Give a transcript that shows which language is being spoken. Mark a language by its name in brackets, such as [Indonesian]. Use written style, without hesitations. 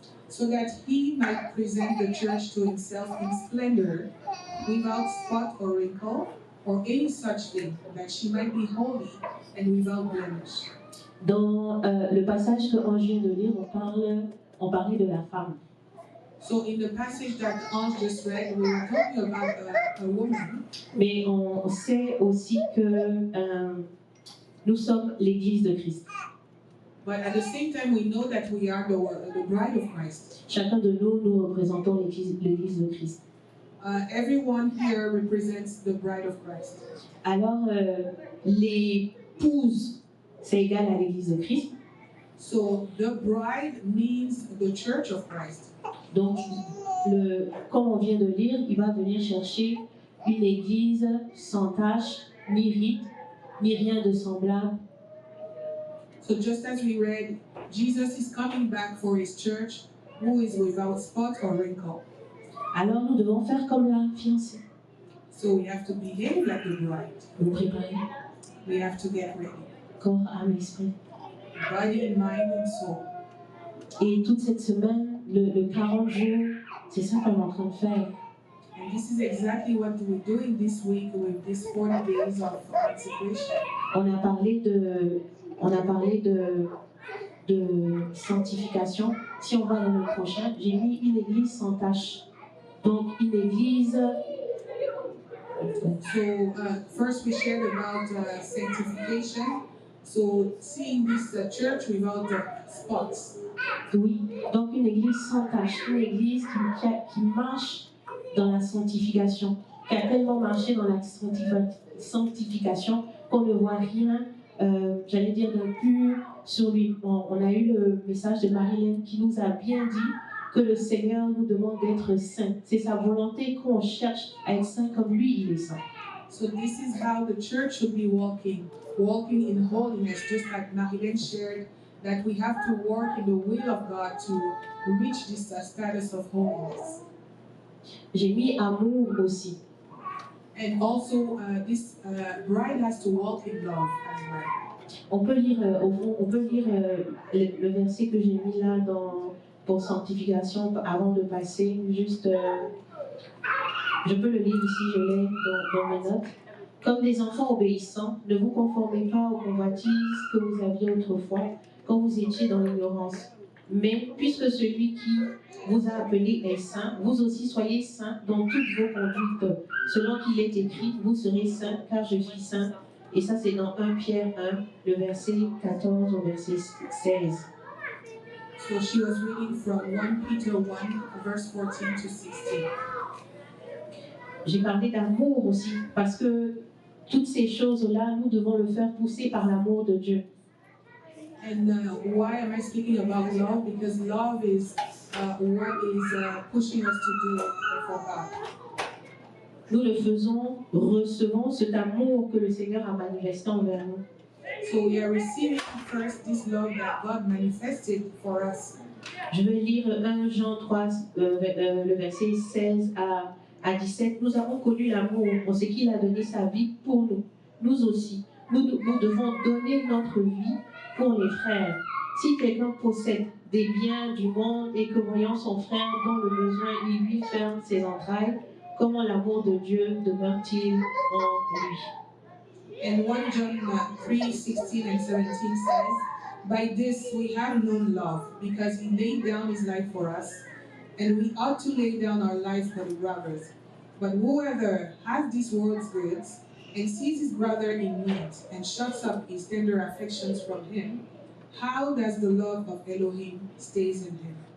[English] So that he might present the church to himself in splendor, without spot or wrinkle, or any such thing, that she might be holy and without blemish. [French] Dans le passage que Ange vient de lire, on parlait de la femme. [English] So in the passage that Ange just read, we were talking about a woman. [French] Mais on sait aussi que nous sommes l'Église de Christ. [English] But at the same time, we know that we are the bride of Christ. [French] Chacun de nous représentons l'Église de Christ. [English] Everyone here represents the bride of Christ. [French] Alors, l'épouse, c'est égal à l'Église de Christ. [English] So the bride means the church of Christ. [French] Donc, comme on vient de lire, il va venir chercher une église sans tache, ni ride, ni rien de semblable. [English] So just as we read, Jesus is coming back for his church, who is without spot or wrinkle. [French] Alors, nous devons faire comme la fiancée. [English] So we have to behave like the bride. [French] Nous préparer [English] We have to get ready. [French] corps, âme, esprit. [English] Body, mind, and soul. [French] Et toute cette semaine, le 40 jours, c'est ça qu'on est en train de faire. [English] And this is exactly what we're doing this week with these 40 days of consecration. [French] On a parlé de sanctification. Si on va dans le prochain, j'ai mis une église sans tache. Donc, une église. [English] So first we shared about sanctification. So seeing this church without spots. [French] Oui, donc une église sans tache, une église qui marche dans la sanctification, qui a tellement marché dans la sanctification qu'on ne voit rien, j'allais dire, d'impur sur lui. On a eu le message de Marilyn qui nous a bien dit que le Seigneur nous demande d'être saints. C'est sa volonté qu'on cherche à être saint comme lui, il est saint. [English] So this is how the church should be walking in holiness, just like Marilyn shared, that we have to work in the will of God to reach this status of holiness. [French] J'ai mis amour aussi. [English] And also, this bride has to walk in love as well. [French] On peut lire, au fond, le verset que j'ai mis là pour sanctification avant de passer, juste, je peux le lire ici, je l'ai dans mes notes. Comme des enfants obéissants, ne vous conformez pas aux convoitises que vous aviez autrefois, quand vous étiez dans l'ignorance. Mais puisque celui qui vous a appelé est saint, vous aussi soyez saints dans toutes vos conduites. Selon qu'il est écrit, vous serez saints car je suis saint. Et ça c'est dans 1 Pierre 1, le verset 14 au verset 16. [English] So she was reading from 1 Peter 1, verse 14 to 16. [French] J'ai parlé d'amour aussi, parce que toutes ces choses-là, nous devons le faire pousser par l'amour de Dieu. [English] And why am I speaking about love? Because love is what is pushing us to do for God. [French] Nous le faisons, recevons cet amour que le Seigneur a manifesté envers nous. [English] So we are receiving first this love that God manifested for us. [French] Je vais lire 1 Jean 3, le verset 16 à 17. Nous avons connu l'amour pour ce qu'il a donné sa vie pour nous. Nous aussi, nous devons donner notre vie pour les frères. Si quelqu'un possède des biens du monde et que voyant son frère dans le besoin, il lui ferme ses entrailles, comment l'amour de Dieu demeure-t-il en lui? [English] And 1 John 3:16 and 17 says, "By this we have known love, because he laid down his life for us, and we ought to lay down our life for the brothers. But whoever has these world's goods and sees his brother in need and shuts up his tender affections from him, how does the love of Elohim stays in him?"